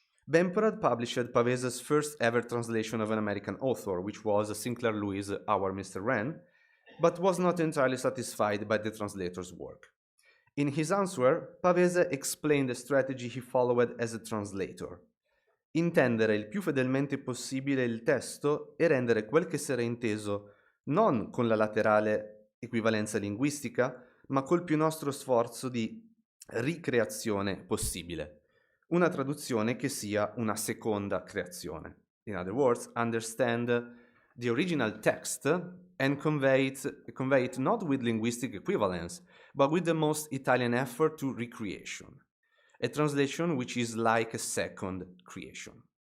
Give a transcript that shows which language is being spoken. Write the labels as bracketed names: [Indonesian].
[English] Bemporad published Pavese's first ever translation of an American author, which was Sinclair Lewis' Our Mr. Wren, but was not entirely satisfied by the translator's work. In his answer, Pavese explained the strategy he followed as a translator. [Italian] Intendere il più fedelmente possibile il testo e rendere quel che sarà inteso non con la laterale equivalenza linguistica, ma col più nostro sforzo di ricreazione possibile. Una traduzione che sia una seconda creazione. [English] In other words, understand the original text and convey it not with linguistic equivalence, but with the most Italian effort to recreation. A translation which is like a second creation.